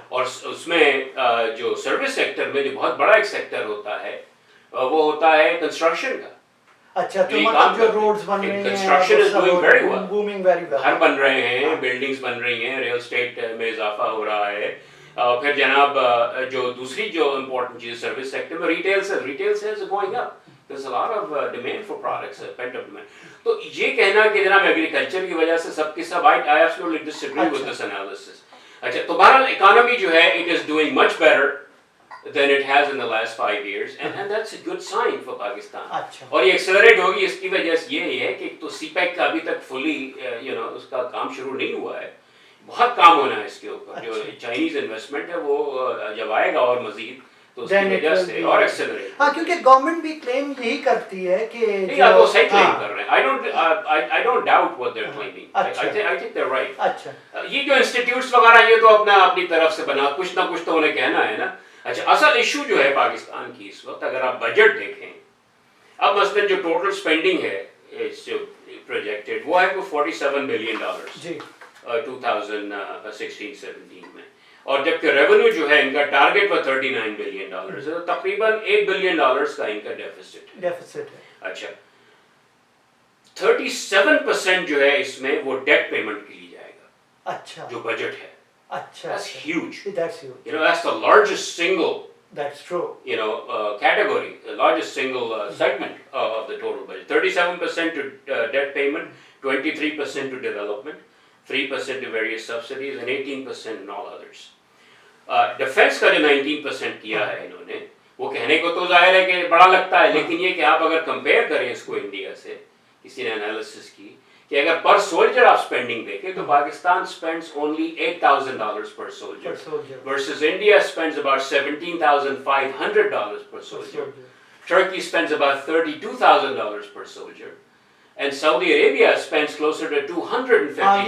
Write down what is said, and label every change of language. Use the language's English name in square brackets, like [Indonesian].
[Urdu] اور اس میں جو سروس سیکٹر میں جو بہت بڑا ایک سیکٹر ہوتا ہے وہ ہوتا ہے کنسٹرکشن کا. اچھا, تو مطلب جو روڈز بن رہے ہیں, [English] construction is doing very well, booming very well, [Urdu] گھر بن رہے ہیں, بلڈنگز بن رہی ہیں, ریل اسٹیٹ میں اضافہ ہو رہا ہے. پھر جناب جو دوسری جو امپورٹنٹ چیز سروس سیکٹر میں [English] Retail sales going up. There's a lot of demand for products, pent up demand. [Urdu] تو یہ کہنا کہ جناب ایگریکلچر کی وجہ سے سب کی سب, [English] I absolutely disagree with this analysis. [Urdu] اچھا, تو بہرحال اکانومی جو ہے [English] it is doing much better than it has in the last 5 years, and that's a good sign for Pakistan. [Urdu] اور یہ ایکسلریٹ ہوگی. اس کی وجہ سے یہ ہے کہ تو سی پیک کا ابھی تک فلی اس کا کام شروع نہیں ہوا ہے. بہت کام ہونا ہے اس کے اوپر. جو چائنیز انویسٹمنٹ ہے وہ جب آئے گا اور مزید تو اس کی وجہ سے اور ایکسلریٹ. ہاں, کیونکہ گورنمنٹ بھی کلیم یہی کرتی ہے کہ نہیں, آپ وہ صحیح کلیم کر رہے ہیں. [English] I don't doubt what they're claiming. I think they're right. [Urdu] اچھا. یہ جو انسٹیٹیوٹس وغیرہ یہ تو اپنی طرف سے بنا کچھ نہ کچھ تو انہیں کہنا ہے نا. اچھا, اصل ایشو جو ہے پاکستان کی اس وقت اگر آپ بجٹ دیکھیں, اب مثلاً جو ٹوٹل اسپینڈنگ ہے جو پروجیکٹڈ وہ ہے کوئی $47 بلین 2016-17 میں, اور جبکہ ریونیو جو ہے ان کا ٹارگیٹ وہ $39 بلین ہے, تو تقریباً $8 بلین کا ان کا ڈیفیسٹ ہے. ڈیفیسٹ ہے. اچھا, 37% جو ہے اس میں وہ ڈیٹ پیمنٹ کے لیے جائے گا. اچھا جو بجٹ ہے. اچھا [English] That's huge. That's huge. You know, that's the largest single, That's true. you know, category, the largest single segment of the total budget. 37% to debt payment, 23% to development, 3% to various subsidies, and 18% in all others. [Urdu] Defense کا جو 19% کیا ہے انہوں نے, وہ کہنے کو تو ظاہر ہے کہ بڑا لگتا ہے, لیکن یہ کہ آپ اگر کمپیئر کریں اس کو انڈیا سے, کسی نے انالیسس کی کہ اگر پر سولجر آپ اسپینڈنگ دیکھیں تو Pakistan [English] spends only $8,000 per soldier [Urdu] versus India spends about $17,500 per soldier. [English] Turkey spends about $32,000 per soldier. And Saudi Arabia spends closer to $250,000.